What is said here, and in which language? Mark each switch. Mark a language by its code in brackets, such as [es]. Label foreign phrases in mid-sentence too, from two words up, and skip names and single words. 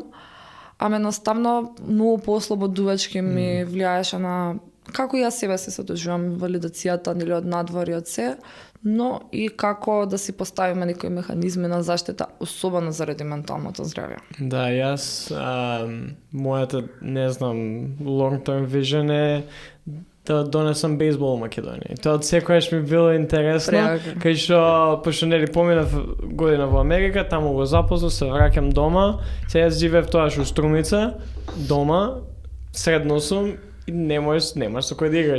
[mk] Ама едноставно многу послободувачки ми влијаеше на како јас себе се доживам, валидацијата нели од надвор и од се, но и како да си поставиме некои механизми на заштита, особено заради менталното здравје. Да, јас мојата, не знам, [en] long term vision [mk] е да донесам бейсбол во Македонија. Тоа од секојаш ми било интересно, кај што пошто нели поминав година во Америка, таму го запознав, се враќам дома. Сега јас живеев тоаш у Струмица, дома, средно сум и немаш со кој да играш.